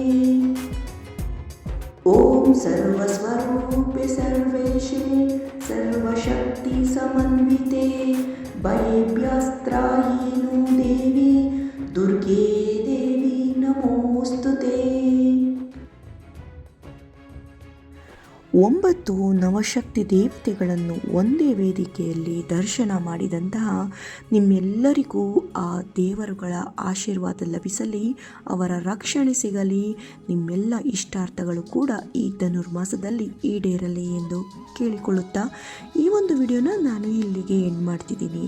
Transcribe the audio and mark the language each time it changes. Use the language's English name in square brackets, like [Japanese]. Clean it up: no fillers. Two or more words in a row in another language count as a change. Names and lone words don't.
[Sanskrit] ॐ सर्वस्वरूपे सर्वेशे सर्वशक्ति समन्विते वैभ्यस्त्रायि नो देवी दुर्गे देवी नमोस्तुते। [Kannada] 9 ನವಶಕ್ತಿ ದೇವತೆಗಳನ್ನು ಒಂದೇ ವೇದಿಕೆಯಲ್ಲಿ ದರ್ಶನ ಮಾಡಿದಂತಹ ನಿಮ್ಮೆಲ್ಲರಿಗೂ ಆ ದೇವರುಗಳ ಆಶೀರ್ವಾದ ಲಭಿಸಲಿ, ಅವರ ರಕ್ಷಣೆ ಸಿಗಲಿ, ನಿಮ್ಮೆಲ್ಲ ಇಷ್ಟಾರ್ಥಗಳು ಕೂಡ ಈ ಧನುರ್ಮಾಸದಲ್ಲಿ ಈಡೇರಲಿ ಎಂದು ಕೇಳಿಕೊಳ್ಳುತ್ತಾ ಈ ಒಂದು ವಿಡಿಯೋನ ನಾನು ಇಲ್ಲಿಗೆ ಎಂಡ್ ಮಾಡ್ತಿದ್ದೀನಿ.